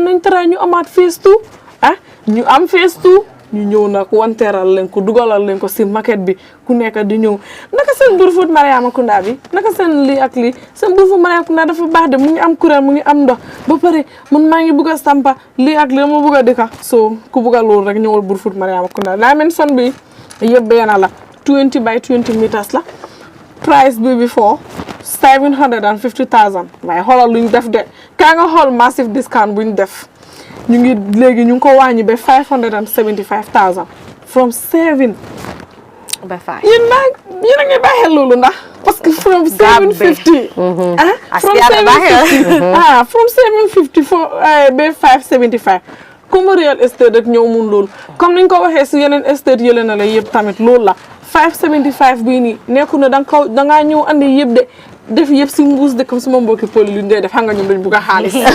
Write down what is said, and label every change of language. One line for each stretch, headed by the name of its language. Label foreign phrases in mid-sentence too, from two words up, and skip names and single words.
Wolof: nañ try ñu amaat phase 2 ñu am phase 2 ñu ñëw nag wanteeral leen ko dugalal leen ko si maquette bi ku nekk di ñëw naka seen Brufut Mariama Kunda bi naka seen lii ak lii seen Brufut Mariama Kunda dafa baax de mu ngi am courant mu ngi am ndox ba pare man maa ngi bëgg a sampa lii ak lii dama bëgg a dëkka so ku bëgg a loolu rek ñëwal Brufut Mariama Kunda dimension bi yëpp benn la
English: 20 by 20 meters
Wolof: la price bi before 750,000 waaye xoolal luñ def de kaa nga xool
English: massive discount
Wolof: buñ def ñu ngi léegi ñu ngi ko wàññi ba 575,000 from 7 ba 5 yéen a ngi bàyyi loolu ndax
French: parce que
Wolof: from 750 from 754 ba 575 comme
English: real estate
Wolof: rek ñëw mun loolu comme niñ ko waxee si yeneen estate yële na la yëpp tamit loolu la 575 bii nii nekku na dangaa ñëw andi yëpp de def yëpp si mbuus de comme sama mbokki poli lu ndey def xam nga ñoom dañ bugg a xaalis